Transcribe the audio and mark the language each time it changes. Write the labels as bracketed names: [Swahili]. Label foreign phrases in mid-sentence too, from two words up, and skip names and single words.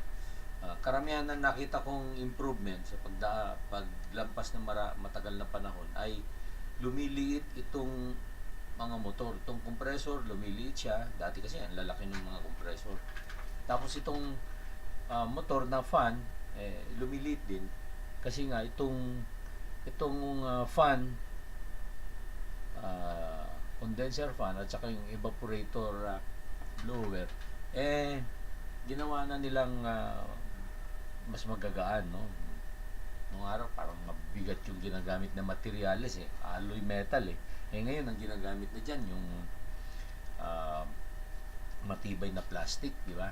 [Filipino] Karamihan na nakita kong improvement sa paglampas ng matagal na panahon ay lumiliit itong mga motor. Itong compressor, lumiliit siya. Dati kasi ang lalaki ng mga compressor. Tapos itong motor na fan, lumiliit din. Kasi nga itong fan, [English] condenser fan [Filipino] at saka yung [English] evaporator blower, [Filipino] ginawa na nilang mas magagaan, no? Nung araw parang mabigat yung ginagamit na materials, [English] alloy metal, [Filipino] ngayon ang ginagamit na dyan yung matibay na plastic, di ba?